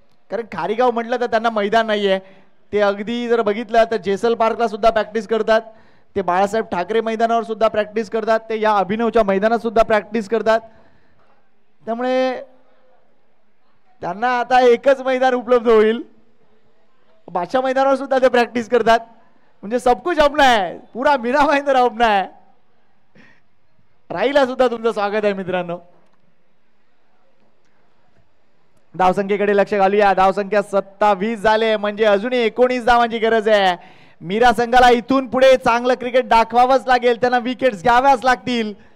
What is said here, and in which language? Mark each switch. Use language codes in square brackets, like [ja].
[mr] कारण खारीगाव म्हटलं तर त्यांना मैदान नाहीये, ते अगदी जर बघितलं तर जेसल पार्कला सुद्धा प्रॅक्टिस करतात. ते बाळासाहेब ठाकरे मैदानावर सुद्धा प्रॅक्टिस करतात, ते या अभिनवच्या मैदानात सुद्धा प्रॅक्टिस करतात. त्यामुळे त्यांना आता एकच मैदान उपलब्ध होईल. बादशाह मैदानावर सुद्धा ते प्रॅक्टिस करतात. [hi] म्हणजे सब कुछ अपना है, पूरा मीरा भाईंदर अपना है. [mr] राहीला सुद्धा तुमचं स्वागत आहे मित्रांनो. धावसंख्येकडे लक्ष घालूया. धावसंख्या 27 झाले, म्हणजे अजूनही 19 धावांची गरज आहे. मीरा संघाला इथून पुढे चांगलं क्रिकेट दाखवावंच लागेल, त्यांना विकेट्स घ्याव्याच लागतील.